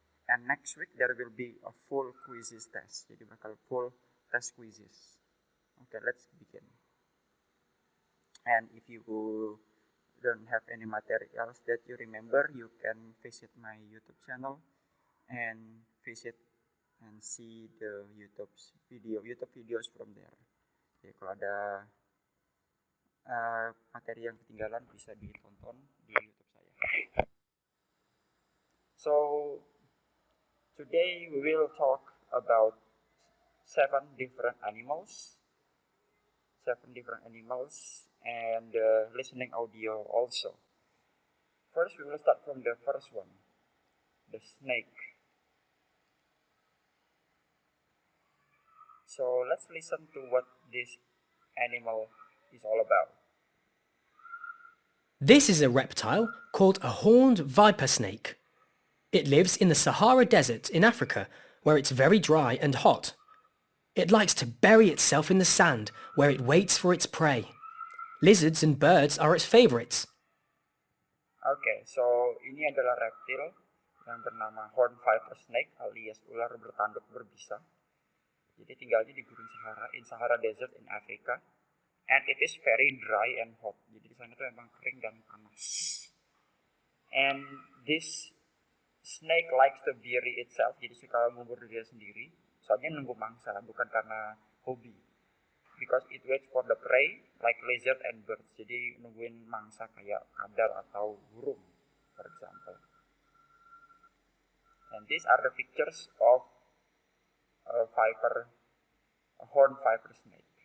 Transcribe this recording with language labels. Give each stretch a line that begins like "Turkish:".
English: And next week there will be a full quizzes test.
Indonesian: Jadi bakal full test quizzes.
English: Okay, let's begin. And if you don't have any materials that you remember, you can visit my YouTube channel and visit and see the YouTube videos from there.
Indonesian: Jadi kalau ada materi yang ketinggalan bisa ditonton di YouTube saya.
English: So today we will talk about 7 different animals and listening audio also. First, we will start from the first one, the snake. So let's listen to what this animal is all about. This is a reptile called a horned viper snake. It lives in the Sahara Desert in Africa, where it's very dry and hot. It likes to bury itself in the sand, where it waits for its prey. Lizards and birds are its favorites.
Indonesian: Okay, so ini adalah reptil yang bernama horned viper snake alias ular bertanduk berbisa. Jadi tinggalnya di gurun Sahara,
English: in Sahara Desert in Africa, and it is very dry and hot.
Indonesian: Jadi di sana itu memang kering dan panas.
English: And this snake likes to bury itself,
Indonesian: jadi suka mengubur diri sendiri. Soalnya nunggu mangsa, bukan karena hobi.
English: Because it waits for the prey like lizard and birds.
Indonesian: Jadi nungguin mangsa kayak kadal atau burung,
English: for example. And these are the pictures of a horned viper snake.